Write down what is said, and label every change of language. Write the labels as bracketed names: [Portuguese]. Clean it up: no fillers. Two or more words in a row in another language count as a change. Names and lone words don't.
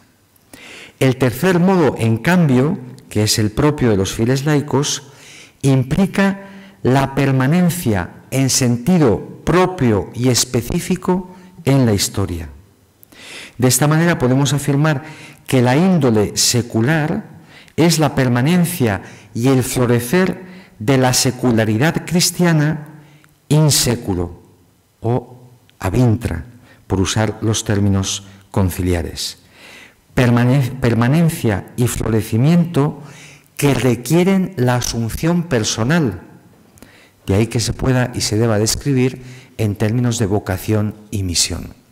[Spanish] El tercer modo, en cambio, que es el propio de los fieles laicos, implica la permanencia en sentido propio y específico en la historia. De esta manera podemos afirmar que la índole secular es la permanencia y el florecer de la secularidad cristiana [Latin] in seculo [Spanish] o [Latin] ab intra, [Spanish] por usar los términos conciliares. Permanencia y florecimiento que requieren la asunción personal. De ahí que se pueda y se deba describir en términos de vocación y misión.